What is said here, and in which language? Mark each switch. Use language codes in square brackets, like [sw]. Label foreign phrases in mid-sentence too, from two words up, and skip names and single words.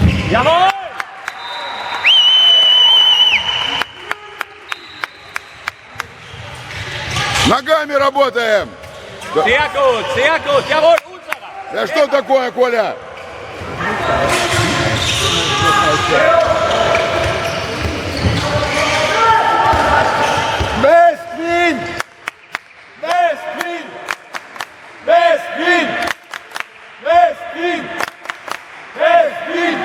[de] Jawohl! [ru] Ногами работаем. [de] Sehr gut, jawohl, unserer! [ru] Да что такое, Коля? [de] Westwind! Westwind! Westwind! Westwind! Westwind!